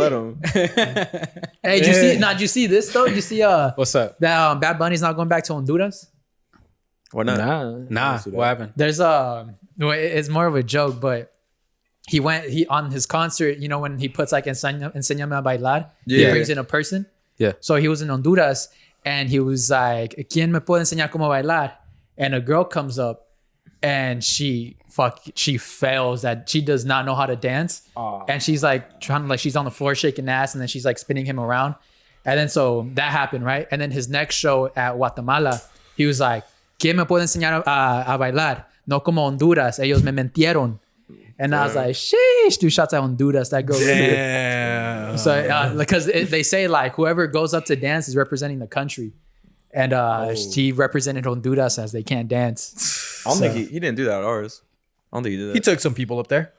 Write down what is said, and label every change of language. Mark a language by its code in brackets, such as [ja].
[en] let him. Hey, did you see? Nah, did you see this though? Did you see? What's up? That Bad Bunny's not going back to Honduras. Why not? Nah, what happened? There's it's more of a joke, but he on his concert. You know when he puts like [es] enséñame a bailar. [en] He Yeah. brings in a person. Yeah. So he was in Honduras and he was like, [es] ¿Quién me puede enseñar cómo bailar? [en] And a girl comes up and she fails that she does not know how to dance. And she's like she's on the floor shaking ass and then she's like spinning him around. And then so that happened, right? And then his next show at Guatemala, he was like, [es] ¿Quién me puede enseñar a bailar? No como Honduras, ellos me mentieron. [en] And I was like, sheesh, 2 shots at Honduras. That girl. Damn. So because they say like whoever goes up to dance is representing the country. And she represented Honduras as they can't dance. I don't think he didn't do that at ours. I don't think he did that. He took some people up there.